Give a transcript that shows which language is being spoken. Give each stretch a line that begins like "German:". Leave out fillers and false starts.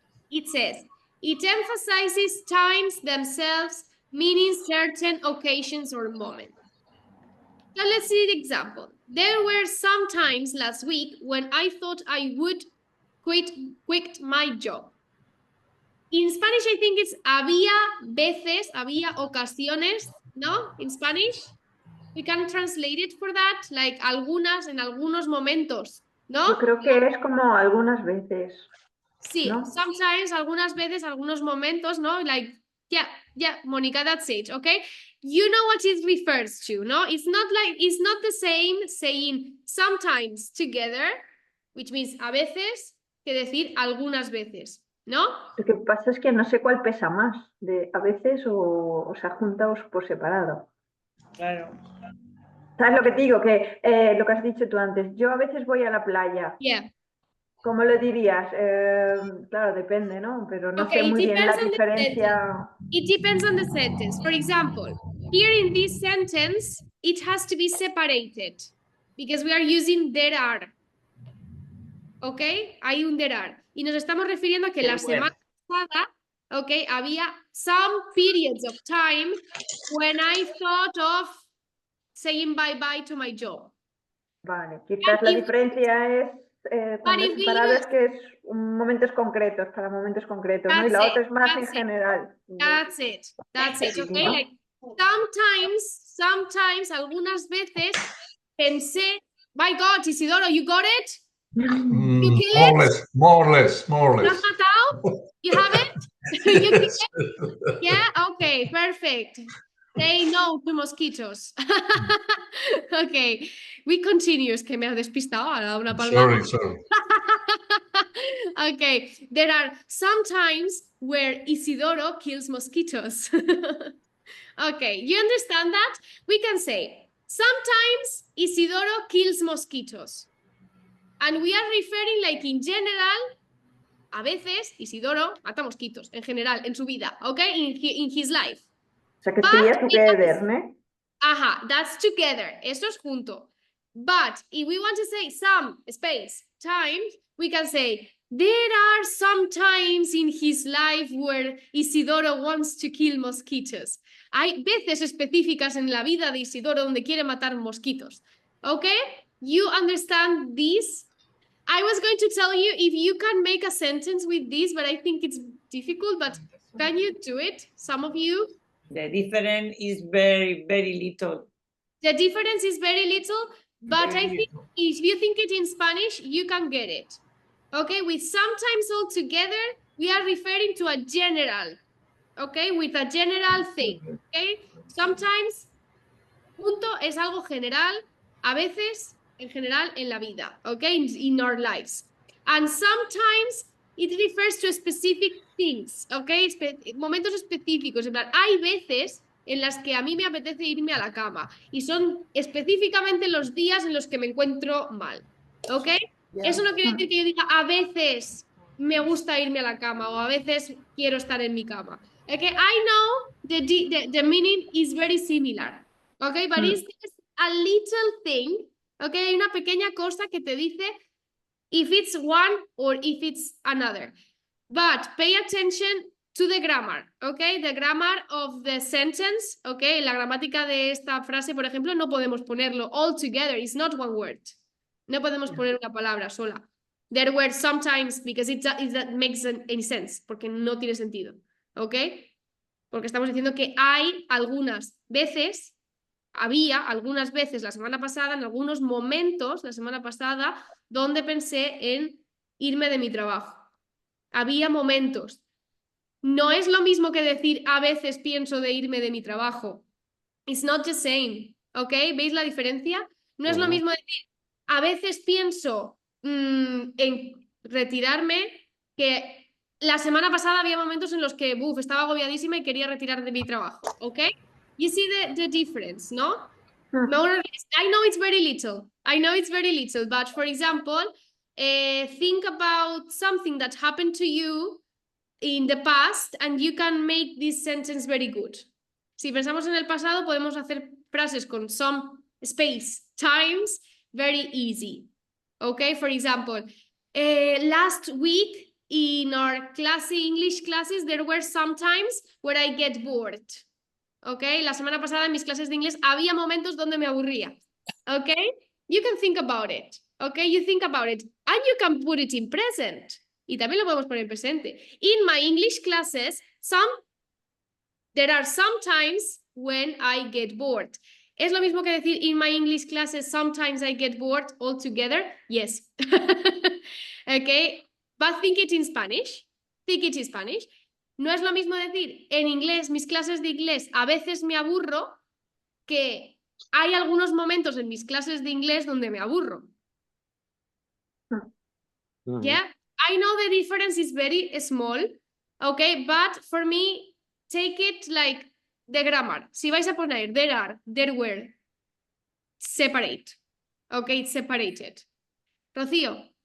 English: It says, it emphasizes times themselves, meaning certain occasions or moments. Now let's see the example. There were some times last week when I thought I would quit my job. In Spanish, I think it's
Spanish: había veces, había ocasiones, ¿no?
English: In Spanish, we can translate it for that, like
Spanish: algunas, en algunos momentos, ¿no? Yo creo que es como algunas veces. Sí, ¿no?
English: sometimes,
Spanish: algunas veces, algunos momentos, ¿no?
English: Like, yeah, Monica, that's it, okay? You know what it refers to, ¿no? It's not the same saying sometimes together, which means
Spanish: a veces, que decir algunas veces, ¿no? Lo que pasa es que no sé cuál pesa más, de a veces o sea, juntaos por separado. Claro. ¿Sabes lo que te digo? Que lo que has dicho tú antes, yo a veces voy a la playa.
English: Yeah.
Spanish: ¿Cómo lo dirías? Claro, depende, ¿no? Pero no
English: Okay,
Spanish: sé muy bien la
English: on the
Spanish: diferencia.
English: It depends on the sentence. For example, here in this sentence, it has to be separated because we are using there are.
Spanish: ¿Ok? Hay un
English: there are.
Spanish: Y nos estamos refiriendo a que la semana pasada, ¿ok? Había
English: some periods of time when I thought of saying bye-bye to my job.
Spanish: Vale, quizás la diferencia es cuando es separado es que es momentos concretos, para momentos concretos, ¿no? Y la otra es más en general.
English: That's it, ¿ok? Like, sometimes,
Spanish: algunas veces pensé,
English: my God, Isidoro, you got it? You kill it? More or less.
Spanish: ¿Lo has matado?
English: You have it? You kill it? Yeah? Okay, perfect. Say no to mosquitos. Okay, we continue.
Spanish: Es que me ha despistado, ha dado una palmada.
English: Sorry. Okay, there are some times where Isidoro kills mosquitoes. Okay, you understand that? We can say, sometimes Isidoro kills mosquitoes. And we are referring like in general,
Spanish: a veces Isidoro mata mosquitos, en general, en su vida,
English: okay? In his life.
Spanish: O sea, que sería
English: together,
Spanish: ¿no? Ajá,
English: that's together,
Spanish: eso es junto.
English: But if we want to say some space, times, we can say, there are some times in his life where Isidoro wants to kill mosquitoes.
Spanish: Hay veces específicas en la vida de Isidoro donde quiere matar mosquitos.
English: Okay? You understand this? I was going to tell you if you can make a sentence with this, but I think it's difficult, but can you do it? Some of you? The difference is very, very little. The difference is very little, but I think if you think it in Spanish, you can get it. Okay, with sometimes all together, we are referring to a general, okay, with a general thing, okay?
Spanish: Sometimes, junto es algo general, a veces, en general, en la vida, okay,
English: in our lives.
Spanish: And sometimes it refers to specific things,
English: okay, momentos específicos,
Spanish: en plan, hay veces en las que a mí me apetece irme a la cama y son específicamente los días en los que me encuentro mal, ¿ok? Yeah. Eso no quiere decir que yo diga a veces me gusta irme a la cama o a veces quiero estar en mi cama.
English: Okay, I know the meaning is very similar, okay, but it's a little thing, okay,
Spanish: hay una pequeña cosa que te dice
English: if it's one or if it's another. But pay attention to the grammar, ¿ok? The grammar of the sentence, ¿ok?
Spanish: La gramática de esta frase, por ejemplo, no podemos ponerlo
English: all together. It's not one word.
Spanish: No podemos poner una palabra sola.
English: There were sometimes, because that makes any sense,
Spanish: porque no tiene sentido,
English: ¿ok?
Spanish: Porque estamos diciendo que hay algunas veces, había algunas veces la semana pasada, en algunos momentos la semana pasada, donde pensé en irme de mi trabajo. Había momentos. No es lo mismo que decir a veces pienso de irme de mi trabajo.
English: It's not the same,
Spanish: ¿ok? ¿Veis la diferencia? No es lo mismo decir a veces pienso en retirarme, que la semana pasada había momentos en los que estaba agobiadísima y quería retirar de mi trabajo, ¿ok?
English: You see the difference, ¿no? I know it's very little. I know it's very little, but for example, think about something that happened to you in the past and you can make this sentence very good.
Spanish: Si pensamos en el pasado, podemos hacer frases con
English: some space, times, very easy. Okay, for example, last week in our English classes, there were some times where I get bored.
Spanish: Okay, la semana pasada en mis clases de inglés había momentos donde me aburría.
English: Okay, you can think about it. Okay, you think about it and you can put it in present.
Spanish: Y también lo podemos poner en presente.
English: In my English classes, there are some times when I get bored.
Spanish: ¿Es lo mismo que decir
English: in my English classes sometimes I get bored altogether? Yes. Okay, but think it in Spanish. Think it in Spanish.
Spanish: No es lo mismo decir en inglés, mis clases de inglés, a veces me aburro, que hay algunos momentos en mis clases de inglés donde me aburro.
English: Yeah, I know the difference is very small, okay, but for me, take it like the grammar.
Spanish: Si vais a poner
English: there are, there were, separate, okay, it's separated. Rocío.